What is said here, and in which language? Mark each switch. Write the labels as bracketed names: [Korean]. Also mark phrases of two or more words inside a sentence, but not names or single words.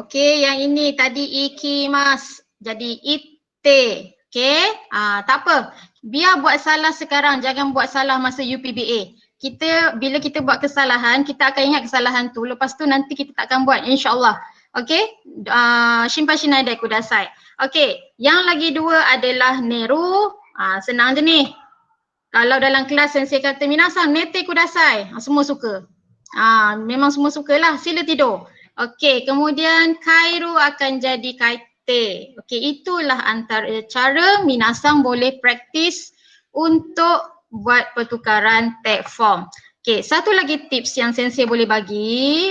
[Malay] Okey, yang ini tadi ikimasu. Jadi ite. Okey, tak apa. Biar buat salah sekarang, jangan buat salah masa UPBA. Bila kita buat kesalahan, kita akan ingat kesalahan tu. Lepas tu nanti kita tak akan buat, insyaAllah. Okey, [Japanese] 心配 しない で ください. [Malay] Okey, yang lagi 2 adalah neru. Senang je ni. Kalau dalam kelas sensei kata [Japanese] みなさん 寝て ください, [Malay] semua suka. Memang semua sukalah, sila tidur. Okey, kemudian kairu akan jadi kaite. Okey, itulah antara cara minasan boleh praktis untuk buat pertukaran tag form. Okey, satu lagi tips yang sensei boleh bagi.